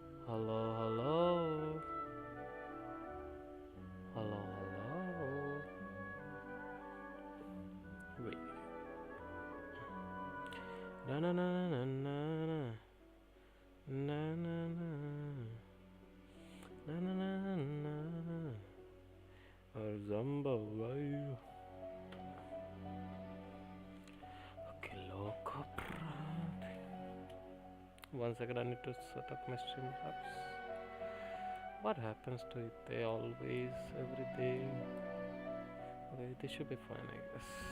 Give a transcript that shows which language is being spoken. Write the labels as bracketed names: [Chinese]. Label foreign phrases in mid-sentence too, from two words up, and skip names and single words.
[English] Hello, hello. Hello, hello. Wait. Na na na na na na na na na na na na na. Zamba vibe. Okay, loco. 1 second, I need to set up my Streamlabs. What happens to it? They always, everything. Okay, they should be fine, I guess.